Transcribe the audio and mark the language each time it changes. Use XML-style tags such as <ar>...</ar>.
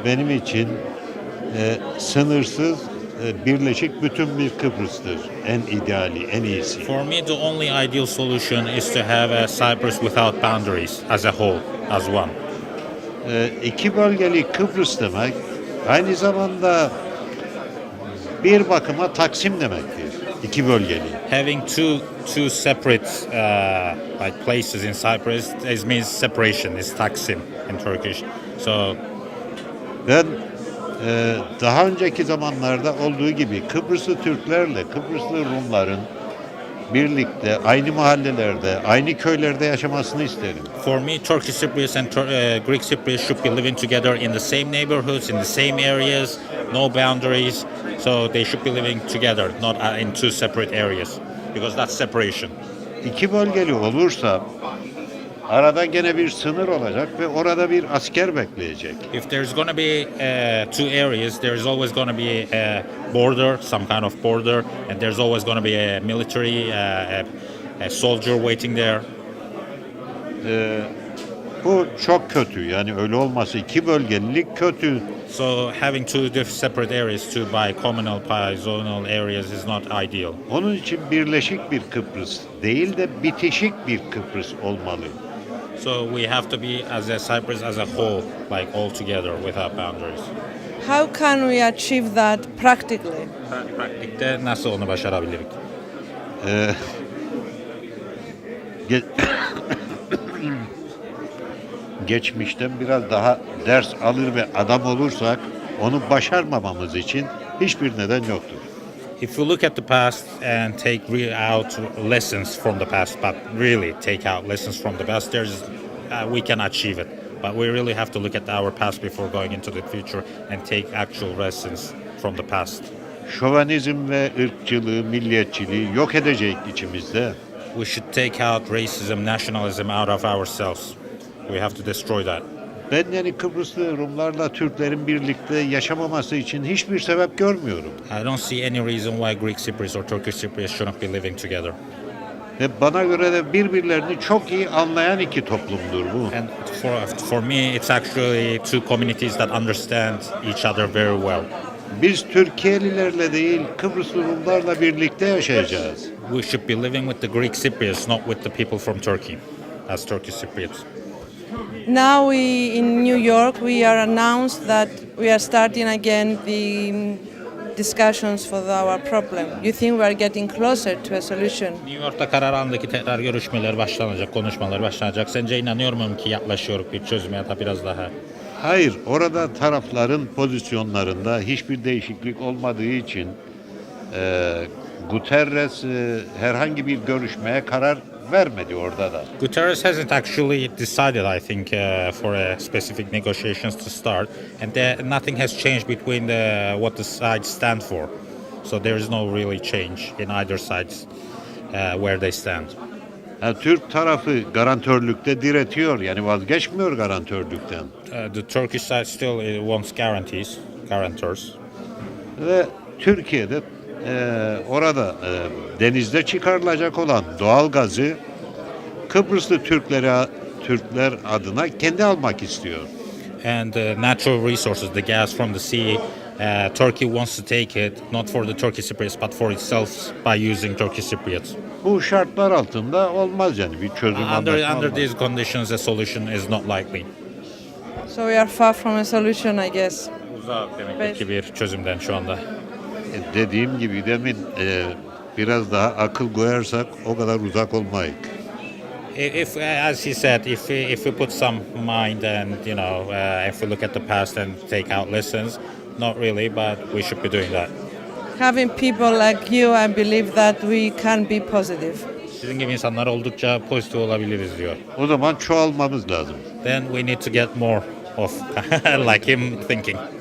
<tr>Benim için sınırsız birleşik bütün bir Kıbrıs'tır. En ideali, en iyisi.</tr> <en>For me, the only ideal solution is to have a Cyprus without boundaries as a whole, as one.</en> <tr>İki bölgeli Kıbrıs demek aynı zamanda bir bakıma Taksim demektir. İki bölgeli.</tr> <en>Having two separate like places in Cyprus, it means separation. Is Taksim in Turkish. So</en> <tr>Ben daha önceki zamanlarda olduğu gibi Kıbrıslı Türklerle Kıbrıslı Rumların birlikte aynı mahallelerde, aynı köylerde yaşamasını isterim.</tr> <en>for me, Turkish Cypriots and Greek Cypriots should be living together in the same neighborhoods, in the same areas, no boundaries. So they should be living together, not in two separate areas, because that's separation.</en> <tr>İki bölgeli olursa arada gene bir sınır olacak ve orada bir asker bekleyecek.</tr> <en>If there's going to be two areas, there's always going to be a border, some kind of border, and there's always going to be a military, a soldier waiting there.</en> <tr>Bu çok kötü. Yani öyle olması iki bölgelilik kötü.</tr> <en>So having two separate areas, two bi-communal, bi-zonal areas is not ideal.</en> <tr>Onun için birleşik bir Kıbrıs değil de bitişik bir Kıbrıs olmalı.</tr> <en>So we have to be as a Cyprus as a whole, like all together without boundaries. How can we achieve that practically?</en> <tr>Pratikte nasıl onu başarabiliriz? Ge- Geçmişten biraz daha ders alır ve adam olursak onu başarmamamız için hiçbir neden yoktur.</tr> <en>If we look at the past and take out lessons from the past, but really take out lessons from the past, there's we can achieve it. But we really have to look at our past before going into the future and take actual lessons from the past.</en> <tr>Şövenizm ve ırkçılığı, milliyetçiliği yok edecek içimizde.</tr> <en>We should take out racism, nationalism out of ourselves. We have to destroy that.</en> <tr>Ben yani Kıbrıslı Rumlarla Türklerin birlikte yaşamaması için hiçbir sebep görmüyorum.</tr> <en>I don't see any reason why Greek Cypriots or Turkish Cypriots shouldn't be living together.</en> <tr>Ve bana göre de birbirlerini çok iyi anlayan iki toplumdur bu.</tr> <en>And for me, it's actually two communities that understand each other very well.</en> <tr>Biz Türkiye'lilerle değil, Kıbrıslı Rumlarla birlikte yaşayacağız.</tr> <en>We should be living with the Greek Cypriots, not with the people from Turkey, as Turkish Cypriots. Now in New York, we are announced that we are starting again the discussions for our problem. You think we are getting closer to a solution?</en> <tr>New York'ta karar alındaki tekrar görüşmeler başlanacak, konuşmalar başlanacak. Sence inanıyor muyum ki yaklaşıyoruz bir çözüme ya da biraz daha? Hayır, orada tarafların pozisyonlarında hiçbir değişiklik olmadığı için Guterres herhangi bir görüşmeye karar vermedi orada da.</tr> <en>Guterres hasn't actually decided, I think, for a specific negotiations to start, and nothing has changed between what the sides stand for. So there is no really change in either sides where they stand.</en> <tr>Türk tarafı garantörlükte diretiyor, yani vazgeçmiyor garantörlükten.</tr> <en>The Turkish side still wants guarantors.</en> <tr>Ve Türkiye'de orada denizde çıkarılacak olan doğal gazı Kıbrıslı Türkler adına kendi almak istiyor.</tr> <en>And natural resources, the gas from the sea, Turkey wants to take it, not for the Turkish Cypriots, but for itself by using Turkish Cypriots.</en> <tr>Bu şartlar altında olmaz yani bir çözüm anlaşma olmaz.</tr> <en>these conditions, a solution is not likely. So we are far from a solution, I guess.</en> <tr>Uzak demek ki bir çözümden şu anda. Dediğim gibi demin biraz daha akıl koyarsak o kadar uzak olmayız.</tr> <en>If, as he said, if we put some mind and if we look at the past and take out lessons, not really, but we should be doing that. Having people like you, I believe that we can be positive.</en> <tr>Sizin gibi insanlar oldukça pozitif olabiliriz diyor. O zaman çoğalmamız lazım.</tr> <en>Then we need to get more of like him thinking.</en>